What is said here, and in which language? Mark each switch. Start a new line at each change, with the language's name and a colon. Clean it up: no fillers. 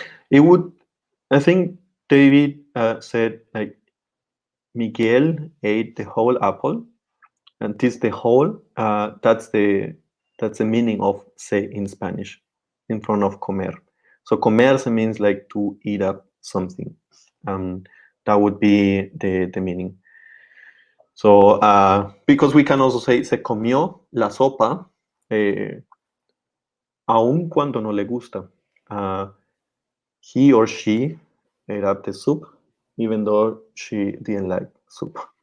English: It would, I think David said like Miguel ate the whole apple, and this the whole. That's the meaning of se in Spanish, in front of comer. So comerse means like to eat up something. That would be the meaning. So because we can also say
Spanish: se comió la sopa, aun cuando no le gusta.
English: He or she ate up the soup, even though she didn't like soup.